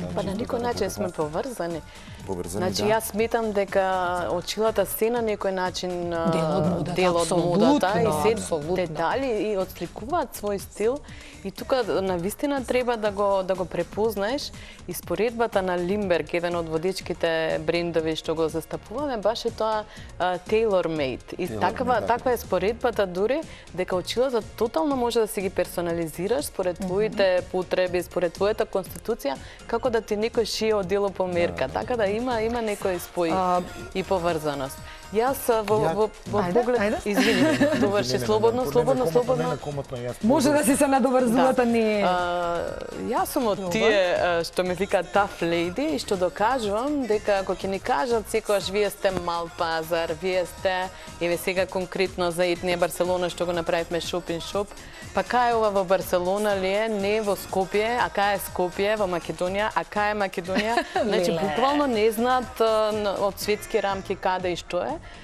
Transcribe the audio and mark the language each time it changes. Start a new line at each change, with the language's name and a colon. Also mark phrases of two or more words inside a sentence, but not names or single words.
Macedonian: Па на некој начин сме поврзани. Значи, јас сметам дека очилата се на некој начин дел од модата и се детали и отсликуваат свој стил. И тука навистина треба да го препознаеш. И споредбата на Лимберг, еден од водечките брендови што го застапуваме, баш е тоа tailor-made. И таква е споредбата дури дека очилата тотално може да се ги персонализираш според твоите потреби, според твојата конституција, како да ти некој шие одело по мерка. Така да има некој спој и поврзаност. Јас во поглед... Извини, доврши, слободно. Може да си се надоврзувате, не... Јас сум од тие што ме викаат
English: tough lady
Macedonian: и што докажувам дека ако ќе ни кажат секогаш вие сте мал пазар, вие сте, еве сега конкретно за Етнија Барселона што го направивме шопинг-шоп, па кај ова во Барселона ли е, не во Скопје, а кај е Скопје во Македонија, а кај е Македонија, значи буквално не знаат од светски рамки каде и што е.